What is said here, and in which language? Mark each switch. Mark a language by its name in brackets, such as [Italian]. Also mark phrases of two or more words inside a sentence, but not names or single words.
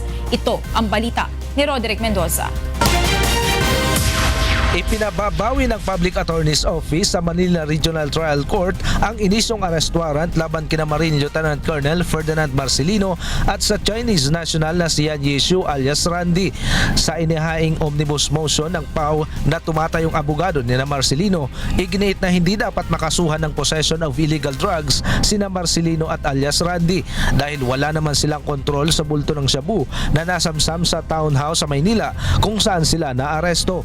[Filipino] Ito ang balita ni Roderick Mendoza. Ipinababawi ng Public Attorney's Office sa Manila Regional Trial Court ang inisyong arrest warrant laban kina Marine Lieutenant Colonel Ferdinand Marcelino at sa Chinese national na si Yan Yishu alias Randy. Sa inihaing [English] omnibus motion [Filipino] ng PAW na tumatayong abogado ni Marcelino, iginiit na hindi dapat makasuhan ng [English] possession of illegal drugs [Filipino] sina Marcelino at alias Randy dahil wala naman silang kontrol sa bulto ng shabu na nasamsam sa townhouse sa Maynila kung saan sila naaresto.